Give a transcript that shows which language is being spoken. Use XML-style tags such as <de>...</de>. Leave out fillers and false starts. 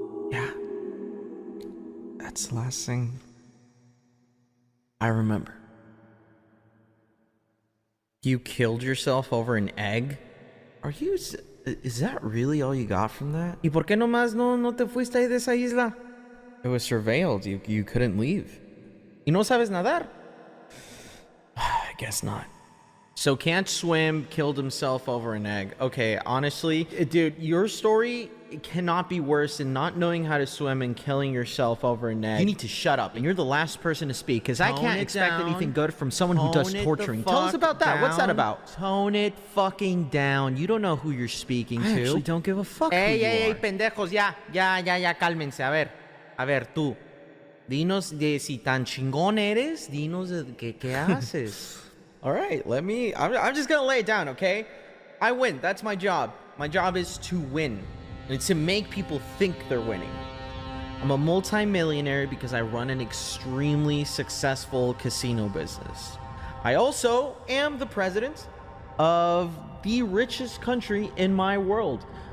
<en>Yeah, that's the last thing I remember. You killed yourself over an egg? Are you Is that really all you got from that?</en> <es>¿Y por qué nomás no te fuiste ahí de esa isla?</es> <en>It was surveilled. You couldn't leave.</en> <es>¿Y no sabes nadar?</es> <en>I guess not. So can't swim, killed himself over an egg. Okay, honestly, dude, your story cannot be worse than not knowing how to swim and killing yourself over an egg. You need to shut up, and you're the last person to speak, because I can't expect anything good from someone who does torturing. Tell us about that. What's that about? Tone it fucking down. You don't know who you're speaking to. I actually don't give a fuck who you Hey, are.</en> <es>pendejos, ya, cálmense. A ver, tú. Dinos de si tan chingón eres, dinos de qué haces.</es> <en>All right, I'm just gonna lay it down, okay? I win. That's my job. My job is to win. And it's to make people think they're winning. I'm a multi-millionaire because I run an extremely successful casino business. I also am the president of the richest country in my world.</en>